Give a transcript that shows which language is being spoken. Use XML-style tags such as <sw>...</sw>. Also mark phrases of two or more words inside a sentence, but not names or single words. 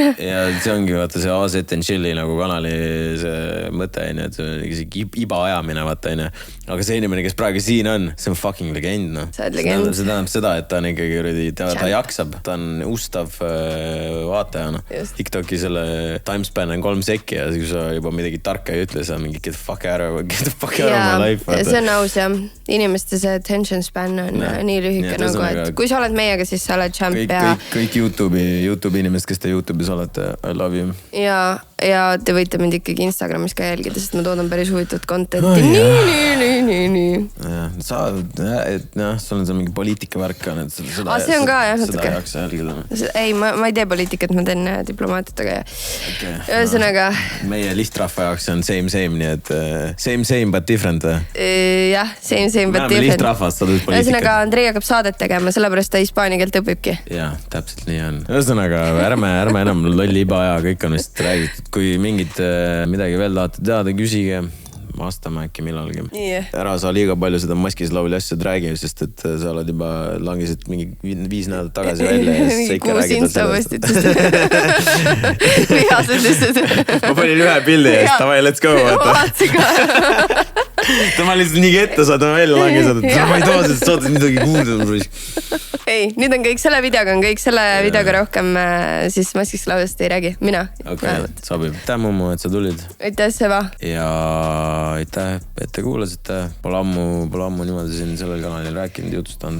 <et>Ja see ongi vaata see AZ and Chilli nagu kanali see mõte, et see iba ajamine vaata. Aga see inimene, kes praegu siin on, see on</et> <en>fucking legend.</en> <et>No. Sa oled legend. See tähendab seda, et ta on ikkagi, ta jaksab, ta on ustav vaataja. No. TikToki selle timespan on 3 sekki ja kui sa juba midagi tarka ei ütle, sa mingi</et> <en>get the fuck out of my life.</en> <et>See on aus jah. Inimeste see</et> <en>attention span</en> <et>on nii lühike nagu, et kui sa oled meiega, siis sa oled champ ja... Kõik YouTube inimesed, kes te YouTube'is olete,</et> <en>I love you.</en> <et>Ja te võite mind ikkagi Instagramis ka jälgida, sest ma toodan päris huvitavat contenti. Nii. Sul on seal mingi poliitika värk ka. See on ka jah. Seda ei jaksa jälgida. Ei, ma ei tee poliitikat, ma teen diplomaatiat, aga ühesõnaga. Meie lihtrahva jaoks on same, nii et</et> <en>same but different.</en> <et>Jah,</et> <en>same but different.</en> <et>Me oleme lihtrahvast, sa tulid poliitikat. Ühesõnaga, Andrei hakkab saadet tegema, sellepärast ta hispaania keelt õpibki. Jah, täpselt nii on. Ühesõnaga, ärme enam lolli iba aja, kõik on vist räägitud. Kui mingid midagi veel tahate teada, küsige. vastame äkki millalgi</et> <en>Yeah.</en> <et>Ära saa liiga palju seda maskis lauli asjad räägi, sest et sa oled juba langisid mingi 5 nädalat tagasi välja ja siis sa ikka räägid sellest. Vihased lihtsalt. Ma panin ühe pildi ja siis davai,</et> <en>let's go.</en> <et>Vaatsi ka. Ta ma lihtsalt nii ette saada välja langisad, et ma ei too sellest saates midagi kuulda. Ei, nüüd on kõik selle videoga, videoga rohkem siis maskist laulust ei räägi. Mina. Okay, sobib. Aitäh Mummu, et sa tulid. Aitäh Seva. Ja aitäh, et te kuulasite. Pole ammu niimoodi siin sellel kanalil rääkinud, jutustanud.</et>